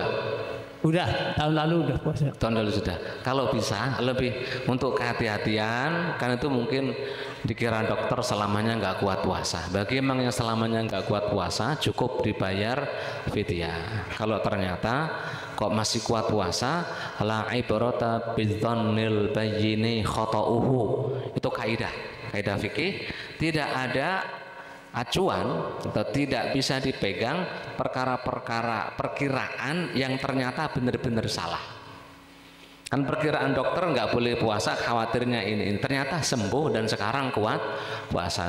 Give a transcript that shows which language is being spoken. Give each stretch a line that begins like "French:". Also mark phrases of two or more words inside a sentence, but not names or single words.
Indonesian: Udah tahun lalu udah puasa. Tahun lalu sudah. Kalau bisa lebih untuk kehati-hatian, kan itu mungkin dikira dokter selamanya nggak kuat puasa. Bagi emang yang selamanya nggak kuat puasa, cukup dibayar fidyah. Kalau ternyata kok masih kuat puasa,
Arabic: لا عبرة بالظن البين خطؤه.
Indonesian: Itu kaidah fikih, tidak ada acuan atau tidak bisa dipegang perkara-perkara perkiraan yang ternyata benar-benar salah. Kan perkiraan dokter nggak boleh puasa, khawatirnya ini ternyata sembuh dan sekarang kuat puasa.